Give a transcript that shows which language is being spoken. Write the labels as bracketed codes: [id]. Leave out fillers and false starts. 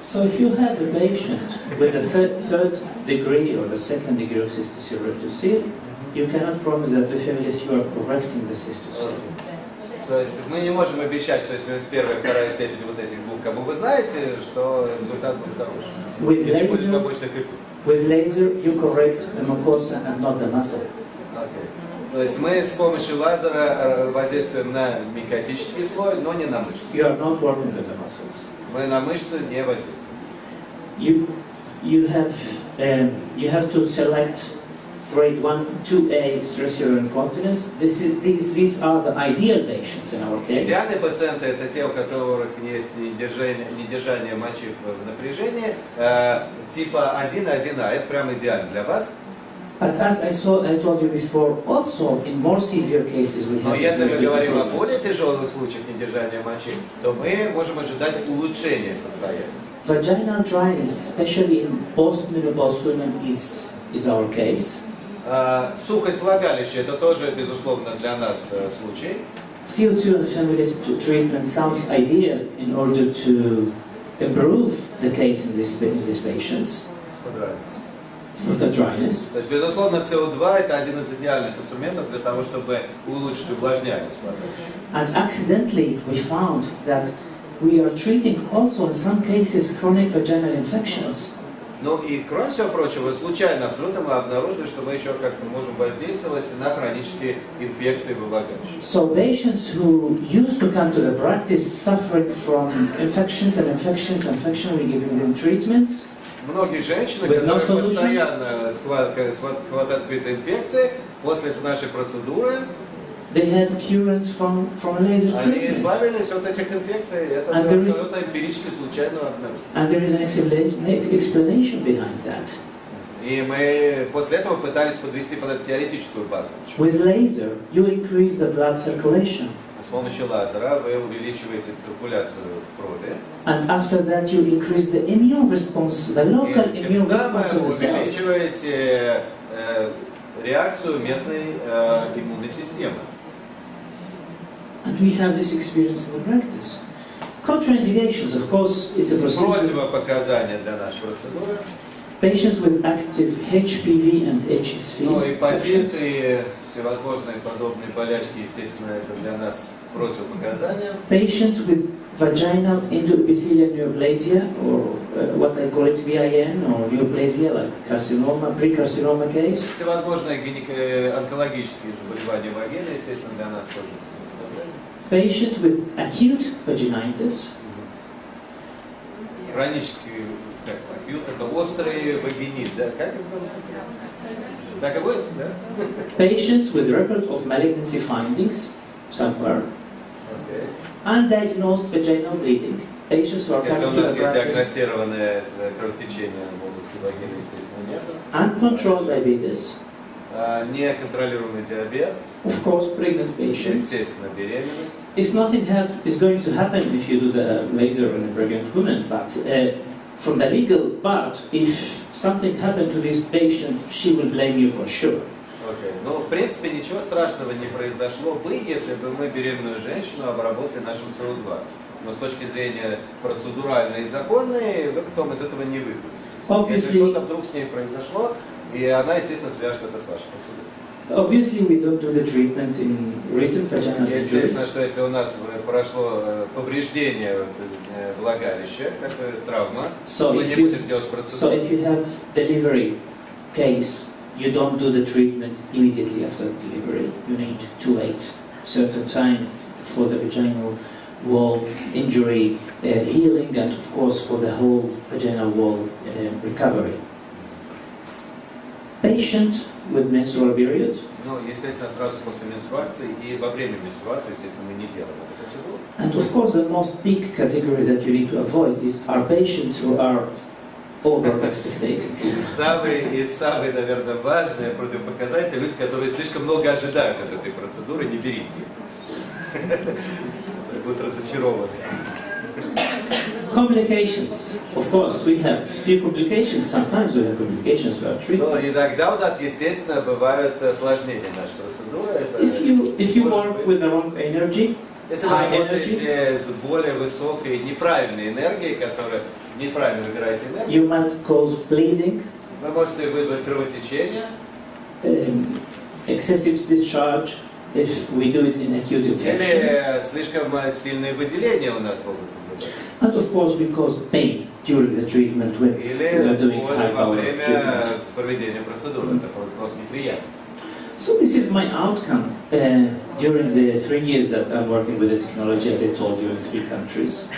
[en] So if you have a patient with a third degree or the second degree of cystocele rectocele, you cannot promise that with FemiLift you are correcting the cystocele. [ru] То есть мы не можем обещать, что если у нас первая, вторая степень вот этих двух, кому вы знаете, что результат будет хороший. [en] With [ru] И не будет [en] laser, [ru] побочных эффектов. [en] with laser you correct the mucosa and not the muscle. Okay. [ru] То есть мы с помощью лазера воздействуем на микотический слой, но не на мышцы. [en] You are not working with the muscles. [ru] Мы на мышцы не воздействуем. [en] You have to select grade 1, 2A stress urinary incontinence. These are the ideal patients in our case. [ru] Идеальные пациенты это те, у которых есть недержание мочи в напряжении, типа 1-1А. Это прям идеально для вас. [en] But as I told you before, also in more severe cases we have. [ru] Но если мы говорим о более тяжелых случаях недержания мочи, то мы можем ожидать улучшения состояния. [en] Vaginal dryness, especially in postmenopause women, is our case. [ru] Сухость влагалища это тоже, безусловно, для нас случай. [en] CO2 and FemiLift treatment sounds ideal in order to improve the case in these patients. For the dryness. [ru] То есть, безусловно, СО2 это один из идеальных инструментов для того, чтобы улучшить увлажняемость влагалища. [en] And accidentally we found that we are treating also in some cases chronic vaginal infections. [ru] Ну и кроме всего прочего, случайно абсолютно мы обнаружили, что мы еще как-то можем воздействовать на хронические инфекции во влагалище. [en] So patients who used to come to the practice suffering from infections, we giving them treatments. [ru] Многие женщины, которые постоянно хватают какие-то инфекции, после нашей процедуры [en] they had curance from laser [ru] они [en] treatment. [ru] избавились от этих инфекций, это абсолютно эмпирически случайно обнаружили. [en] And there is an explanation behind that. [ru] И мы после этого пытались подвести под эту теоретическую базу. [en] With laser, you increase the blood circulation. [ru] С помощью лазера вы увеличиваете циркуляцию крови. [en] And after that, you increase the immune response, the local immune response of the cells. [ru] Увеличиваете реакцию местной иммунной системы. [en] And we have this experience in the practice. Contraindications, of course, it's a procedure. [ru] Противопоказания для нашей процедуры. [en] Patients with active HPV and HSV. [ru] Ну, гепатит и всевозможные подобные болячки, естественно, это для нас противопоказания. [en] Patients with vaginal endoepithelial neoplasia, or what I call it VIN, or neoplasia, like carcinoma, precarcinoma case. [ru] Всевозможные онкологические заболевания вагины, естественно, для нас тоже. [en] Patients with acute vaginitis. [ru] Хронический акют, это острый вагинит, да? Как это по-русски? Так и будет, да? [en] Patients with record of malignancy findings, somewhere. Okay. Undiagnosed vaginal bleeding. Patients who are [ru] Если у [en] coming to [ru] нас [en] the practice. [ru] диагностированное кровотечение в области вагины, естественно, нет. [en] Uncontrolled diabetes. [ru] Неконтролируемый диабет. [en] Of course, pregnant patients. [ru] Естественно, беременность. [en] It's nothing is going to happen if you do the laser on a pregnant woman, but from the legal part, if something happened to this patient, she will blame you for sure. Okay. [ru] Ну, в принципе, ничего страшного не произошло бы, если бы мы беременную женщину обработали нашим СО2. Но с точки зрения процедуральной и законной, вы потом из этого не выкрутитесь. Если что-то вдруг с ней произошло, и она, естественно, свяжет это с вашей процедурой. [en] Obviously, we don't do the treatment in recent vaginal injuries. [ru] Естественно, что если у нас прошло повреждение влагалища, как травма, мы не будем делать процедуру. [en] So if you have delivery case, you don't do the treatment immediately after delivery. You need to wait certain time for the vaginal wall injury healing and of course for the whole vaginal wall recovery. Patient with menstrual period. [ru] Ну, естественно, сразу после менструации и во время менструации, естественно, мы не делаем эту процедуру. And of course, the most big category that you need to avoid is our patients who are over-expectating. И самый, наверное, важный противопоказатель — это люди, которые слишком много ожидают от этой процедуры, не берите их. Будут разочарованы. [en] Complications. Of course, we have few complications. Sometimes we have complications with our treatment. [ru] Но иногда у нас, естественно, бывают осложнения нашей процедуры. [en] If you work with the wrong energy, [ru] если вы работаете с более высокой неправильной энергией, которая неправильно выбираете энергию, [en] you might cause bleeding, [ru] вы можете вызвать кровотечение, [en] excessive discharge if we do it in acute infections. [ru] или слишком сильные выделения у нас могут наблюдаться. [en] And of course, we cause pain during the treatment when we are doing high power treatment. [ru] Проведения процедуры, это просто неприятно. [en] So this is my outcome during the 3 years that I'm working with the technology, as I told you, in 3 countries.